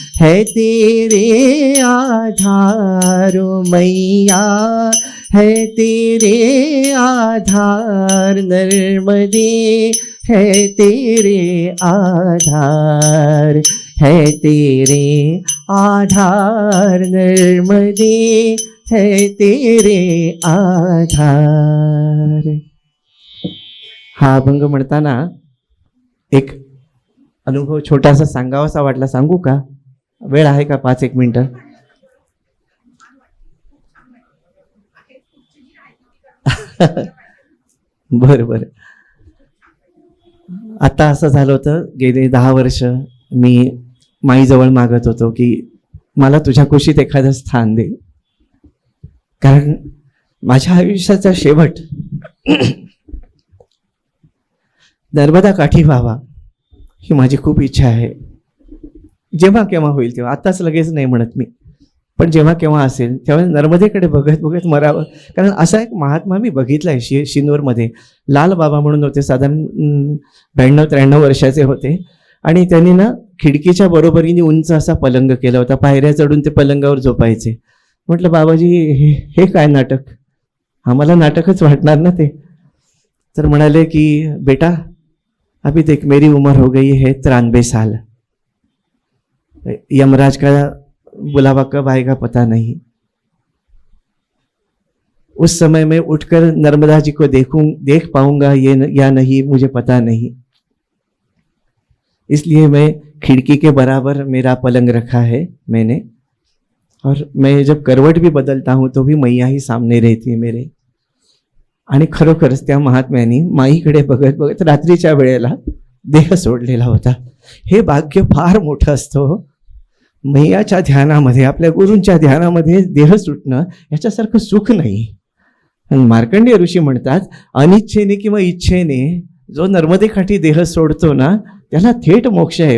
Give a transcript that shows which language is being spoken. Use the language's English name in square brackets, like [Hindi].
[Hindi] है तेरे आधार ओ मैया है तेरे आधार नर्मदे है तेरे आधार। है तेरे आधार नर्मदे है तेरे आधार। [Marathi] हा अभंग म्हणताना एक अनुभव छोटासा सांगावासा वाटला, सांगू का? वेळ आहे का? 5-1 मिनिटं. बरं बरं. आता असं झालं होतं, गेले 10 वर्ष मी माईजवळ मागत होतो की मला तुझ्या कुशीत एखादं स्थान दे, कारण माझ्या आयुष्याचा शेवट नर्मदा काठी व्हावा ही माझी खूप इच्छा आहे. जेव्हा केव्हा होईल तेव्हा, आत्ताच लगेच नाही म्हणत मी, पण जेव्हा केव्हा असेल तेव्हा नर्मदेकडे बघत बघत मरावं. कारण असा एक महात्मा मी बघितला आहे शिनोरमध्ये. लाल बाबा म्हणून होते, साधारण 92-93 वर्षाचे होते, आणि त्यांनी ना खिडकीच्या बरोबरीने उंच असा पलंग केला होता, पायऱ्या चढून ते पलंगावर झोपायचे. म्हटलं बाबाजी हे काय नाटक? आम्हाला नाटकच वाटणार ना ते. तर म्हणाले की [Hindi] बेटा अभी देख मेरी उम्र हो गई है 93 साल, यमराज का बुलावा कब आएगा पता नहीं, उस समय मैं उठकर नर्मदा जी को देख पाऊंगा या नहीं मुझे पता नहीं, इसलिए मैं खिड़की के बराबर मेरा पलंग रखा है मैंने, और मैं जब करवट भी बदलता हूं तो भी मैया ही सामने रहती है मेरे. [Marathi] आणि खरोखरच त्या महात्म्यानी माईकडे बघत बघत रात्रीच्या वेळेला देह सोडलेला होता. हे भाग्य फार मोठं असतं. मैयाच्या ध्यानामध्ये, आपल्या गुरूंच्या ध्यानामध्ये देह सुटणं याच्यासारखं सुख नाही. मार्कंडेय ऋषी म्हणतात, अनिच्छेने किंवा इच्छेने जो नर्मदेकाठी देह सोडतो ना त्याला थेट मोक्ष आहे.